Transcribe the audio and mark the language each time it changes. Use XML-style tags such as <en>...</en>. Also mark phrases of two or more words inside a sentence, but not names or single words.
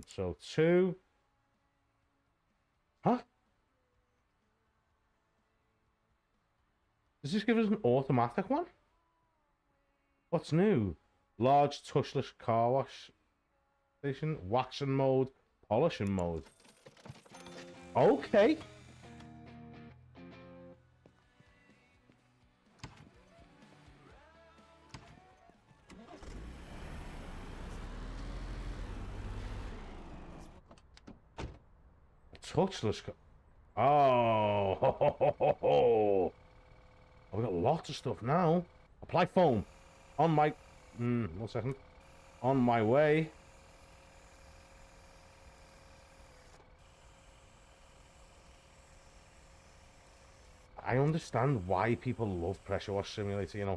<en>So 2. Huh? Does this give us an automatic one? What's new? Large touchless car wash station. Waxing mode. Polishing mode. Okay. Touchless. Oh, ho, ho, ho, ho, ho. Oh, we got lots of stuff now. Apply foam. On my... 1 second. On my way. I understand why people love Pressure Wash Simulator, you know.</en>